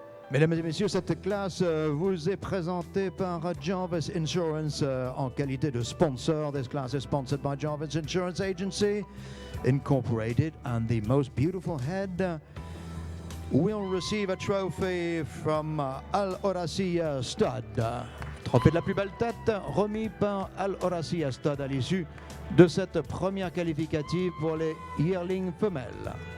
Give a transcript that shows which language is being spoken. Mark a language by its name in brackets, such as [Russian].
[French] Mesdames et messieurs, cette classe vous est présentée par Jarvis Insurance en qualité de sponsor. [English] This class is sponsored by Jarvis Insurance Agency Incorporated, and the most beautiful head will receive a trophy from Al Horacia Stud. [French] Trophée de la plus belle tête remis par Al Horacia Stud à l'issue de cette première qualificative pour les yearling femelles.